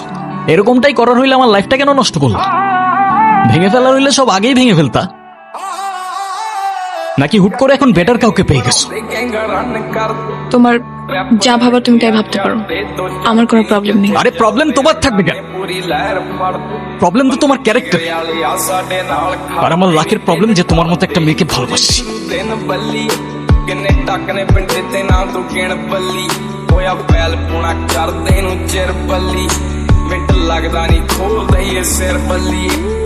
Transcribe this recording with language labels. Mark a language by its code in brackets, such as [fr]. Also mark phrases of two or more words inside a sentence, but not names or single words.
[bn] এরকমটাই করার হইলে আমার লাইফটা কেন নষ্ট করলো? ভেঙে ফেলার হইলে সব আগেই ভেঙে ফেলতা, নাকি হুট করে এখন বেটার কাউকে পেয়ে গেছো? তোমার যা ভাবার তুমি তাই ভাবতে পারো, আমার কোনো প্রবলেম নেই। আরে প্রবলেম তোমার থাকবে কেন? প্রবলেম তো তোমার ক্যারেক্টার। আর আমার লাখের প্রবলেম যে তোমার মতো একটা মেয়েকে ভালোবাসছি। [pa] ਕਿੰਨੇ ਟੱਕ ਨੇ ਪਿੰਡ ਤੇ ਨਾ ਤੂੰ ਗਿਣ ਬੱਲੀ ਹੋਇਆ ਫੈਲ ਪੁਣਾ ਕਰਦੇ ਨੂੰ ਚਿਰ ਬੱਲੀ ਮਿੰਟ ਲੱਗਦਾ ਨਹੀਂ ਖੋਲਦਾ ਈ ਇਹ ਸਿਰ ਬੱਲੀ